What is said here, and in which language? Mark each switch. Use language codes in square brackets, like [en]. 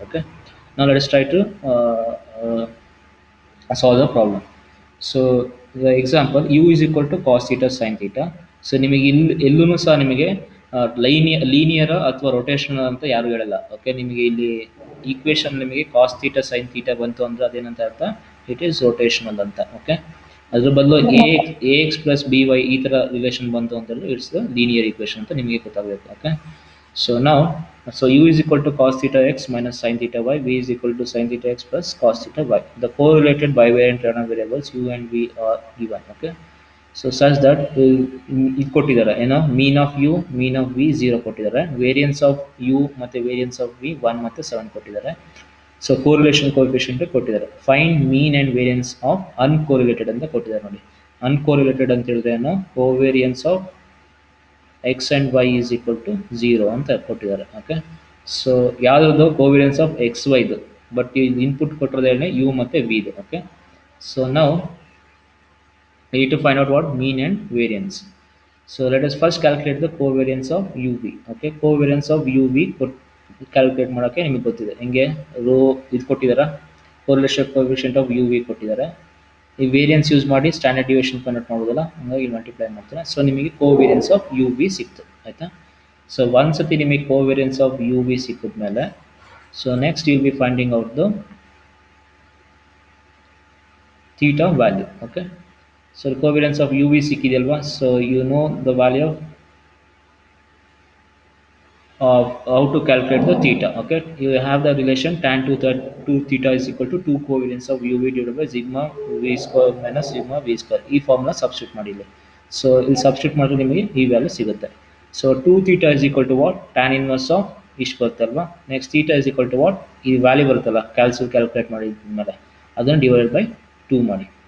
[en] Okay, now let us try to uh, solve the problem. So the example u is equal to cos theta sin theta. [kn] So ನಿಮಗೆ ಇಲ್ಲಿ ಎಲ್ಲೂ ಸಹ ನಿಮಗೆ linear ಅಥವಾ rotational ಅಂತ ಯಾರು ಹೇಳಲ್ಲ. ಓಕೆ, ನಿಮಗೆ ಇಲ್ಲಿ ಈಕ್ವೇಶನ್ ನಿಮಗೆ ಕಾಸ್ ಥೀಟಾ ಸೈನ್ ಥೀಟಾ ಬಂತು ಅಂದರೆ ಅದೇನಂತ ಅರ್ಥ, [en] it is rotational [kn] ಅಂತ. ಓಕೆ, ಅದ್ರ ಬದಲು A X plus B Y ಈ ಥರ ರಿಲೇಷನ್ ಬಂತು ಅಂತಂದ್ರೆ [en] it's the linear equation [kn] ಅಂತ ನಿಮಗೆ ಗೊತ್ತಾಗಬೇಕು. [en] Okay, so now, so u is equal to cos theta x minus sin theta y, v is equal to sin theta x plus cos theta y. The correlated bivariant random variables u and v are given. [kn] Okay, so such that ಇದು ಕೊಟ್ಟಿದ್ದಾರೆ ಏನೋ mean of you mean of V 0 ಕೊಟ್ಟಿದ್ದಾರೆ, variance of you ಮತ್ತು variance of V 1 ಮತ್ತು 7 ಕೊಟ್ಟಿದ್ದಾರೆ. So correlation coefficient ಕೊಟ್ಟಿದ್ದಾರೆ. [en] find mean and variance of uncorrelated [kn] ಅಂತ ಕೊಟ್ಟಿದ್ದಾರೆ ನೋಡಿ. ಅನ್ಕೋರಿಲೇಟೆಡ್ ಅಂತ ಹೇಳಿದ್ರೆ ಏನೋ [en] covariance of x and y is equal to 0 [kn] ಅಂತ ಕೊಟ್ಟಿದ್ದಾರೆ. ಓಕೆ, ಸೊ ಯಾವುದ್ರದ್ದು ಕೋವಿಡೆನ್ಸ್ ಆಫ್ ಎಕ್ಸ್ ವೈದು, ಬಟ್ ಇದು ಇನ್ಪುಟ್ ಕೊಟ್ಟಿರೋದೇನೆ ಯು ಮತ್ತು ವಿದು. [en] okay, so [kn] ನಾವು [en] we need to find out what mean and variance. So let us first calculate the covariance of uv. [kn] Okay, covariance of uv calculate ಮಾಡೋಕ್ಕೆ ನಿಮಗೆ ಗೊತ್ತಿದೆ ಹೆಂಗೆ, rho ಇದು ಕೊಟ್ಟಿದ್ದಾರೆ, correlation coefficient of you V ಕೊಟ್ಟಿದ್ದಾರೆ, ಈ variance use ಮಾಡಿ standard deviation convert ಮಾಡೋದಲ್ಲ, ಹಂಗಾಗಿ ಮಲ್ಟಿಪ್ಲೈ ಮಾಡ್ತಾರೆ. ಸೊ ನಿಮಗೆ ಕೋವೇರಿಯನ್ಸ್ ಆಫ್ ಯು ವಿ ಸಿಕ್ತು, ಆಯಿತಾ. ಸೊ ಒಂದು ಸತಿ ನಿಮಗೆ ಕೋವೇರಿಯನ್ಸ್ ಆಫ್ ಯು ವಿ ಸಿಕ್ಕಿದ ಮೇಲೆ, so [en] Next you will be finding out the theta value. Okay, so the covariance of uv [kn] ಸಿಕ್ಕಿದೆಯಲ್ವಾ, [en] so you know the value of how to calculate the theta. Okay, you have the relation tan 2 theta is equal to 2 covariance of uv divided by sigma v square minus sigma v square. [kn] ಈ formula substitute ಮಾಡಿ ಇಲ್ಲಿ. So ಇಲ್ಲಿ substitute ಮಾಡಿದ್ರೆ ನಿಮಗೆ ಈ value ಸಿಗುತ್ತೆ. [en] so 2 theta is equal to what, tan inverse of [kn] ಇಷ್ಟು ಬರುತ್ತಲ್ವಾ. Next [en] theta is equal to what, [kn] ಈ ವ್ಯಾಲ್ಯೂ ಬರುತ್ತಲ್ಲ ಕ್ಯಾಲ್ಕುಲೇಟ್ ಮಾಡಿದ್ಮೇಲೆ ಅದನ್ನು ಡಿವೈಡೆಡ್ ಬೈ 2 ಮಾಡಿ.